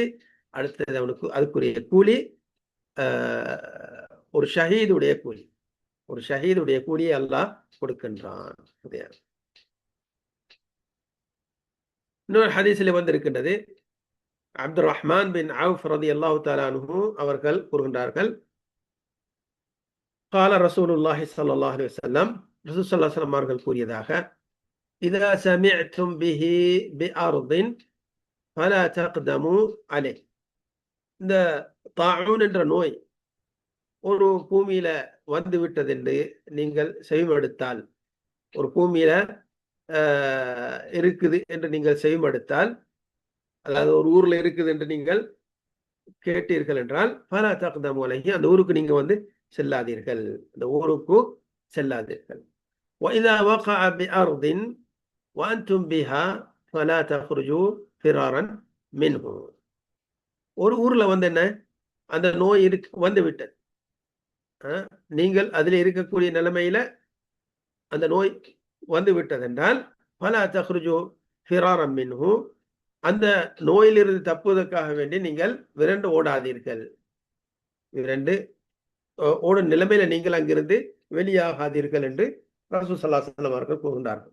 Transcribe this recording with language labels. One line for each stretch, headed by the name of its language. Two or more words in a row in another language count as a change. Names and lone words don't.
Tamil: அடுத்தது அவனுக்கு அதுக்குரிய கூலி ஒரு ஷஹீதுடைய கூலி, ஒரு ஷஹீதுடைய கூலியை அல்லாஹ் கொடுக்கின்றான். இன்னொரு ஹதீஸில் வந்து இருக்கின்றது, அப்துல் ரஹ்மான் பின் அவுஃப்
Arabic: رضي الله تعالى عنه
Tamil: அவர்கள் கூறுகின்றார்கள்,
Arabic: قال رسول الله صلى الله عليه وسلم,
Tamil: ரசூல்
Arabic: صلى الله عليه وسلم
Tamil: அவர்கள் கூறியதாக,
Arabic: إذا سمعتم به بأرض فلا تقدموا عليه.
Tamil: இந்த தாஊன் என்ற நோய் ஒரு பூமியில வந்து விட்டது என்று நீங்கள் செவிமடுத்தால், ஒரு பூமியில இருக்குது என்று நீங்கள் செவிமடுத்தால், அதாவது ஒரு ஊர்ல இருக்குது என்று நீங்கள் கேட்டீர்கள் என்றால்,
Arabic: فلا تقدموا عليه,
Tamil: அந்த ஊருக்கு நீங்க வந்து செல்லாதீர்கள், அந்த ஊருக்கு செல்லாதீர்கள்.
Arabic: وإذا وقع بأرض وأنتم بها فلا تخرجوا فرارا منه.
Tamil: ஒரு ஊர்ல வந்து என்ன அந்த நோய் வந்து விட்டது, நீங்கள் அதில் இருக்கக்கூடிய நிலைமையில அந்த நோய் வந்து விட்டது என்றால்
Arabic: فلا تخرجوا فرارا منه,
Tamil: அந்த நோயிலிருந்து தப்புவதற்காக வேண்டி நீங்கள் விரண்டு ஓடாதீர்கள், விரண்டு ஓடும் நிலைமையில நீங்கள் அங்கிருந்து வெளியாகாதீர்கள் என்று ரசூல்
Arabic: صلى الله عليه وسلم
Tamil: அவர்கள் கூறுகின்றார்கள்.